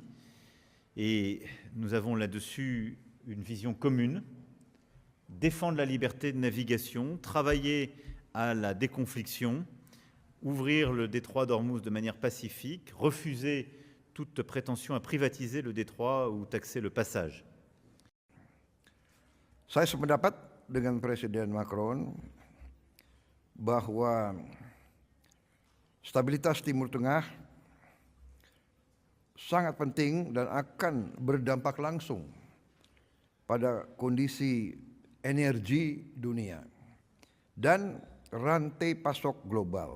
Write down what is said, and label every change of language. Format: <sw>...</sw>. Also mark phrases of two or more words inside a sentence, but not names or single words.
<fr>Et nous avons là-dessus une vision commune, défendre la liberté de navigation, travailler à la déconfliction, ouvrir le détroit d'Ormuz de manière pacifique, refuser toute prétention à privatiser le détroit ou taxer le passage.</fr> <id>Saya sependapat dengan Presiden Macron bahwa stabilitas Timur Tengah sangat penting dan akan berdampak langsung pada kondisi energi dunia dan rantai pasok global.</id>